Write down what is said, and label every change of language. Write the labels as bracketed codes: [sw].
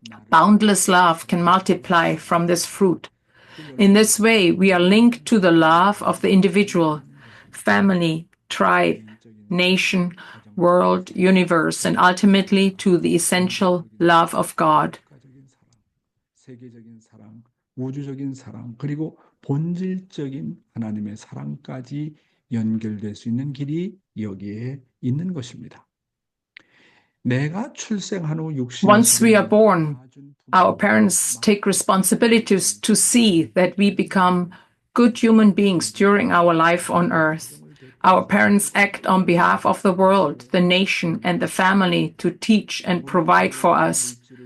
[en] Boundless love can multiply from this fruit. In this way, we are linked to the love of the individual, family, tribe, nation, world, universe, and ultimately to the essential love of God. [ko] 세계적인 사랑, 우주적인 사랑, 그리고 본질적인 하나님의 사랑까지 연결될 수 있는 길이 여기에 있는 것입니다. 내가 출생한 후 60년 [en] Once we are born, our parents take responsibilities to see that we become good human beings during our life on earth. Our parents act on behalf of the world, the nation, and the family to teach and provide for us.